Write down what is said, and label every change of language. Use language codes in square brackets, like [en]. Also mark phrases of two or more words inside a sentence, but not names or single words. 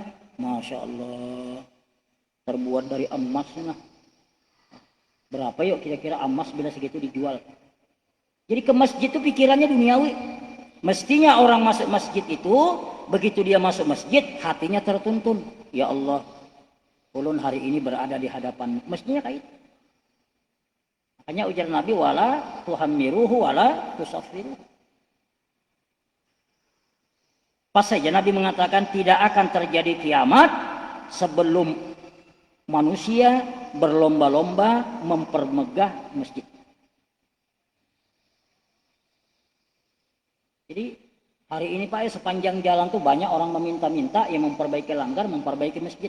[ar] Masya Allah, [id] terbuat dari emas. Berapa yuk kira-kira emas bila segitu dijual? Jadi ke masjid itu pikirannya duniawi. Mestinya orang masuk masjid itu, begitu dia masuk masjid, hatinya tertuntun. [ar] Ya Allah, [id] ulun hari ini berada di hadapan. Mestinya kayak itu. Makanya ujar Nabi, [ar] ولا تحمروه ولا تصفروه. [id] Pas saja Nabi mengatakan tidak akan terjadi kiamat sebelum manusia berlomba-lomba mempermegah masjid. Jadi hari ini Pak, sepanjang jalan tuh banyak orang meminta-minta yang memperbaiki langgar, memperbaiki masjid.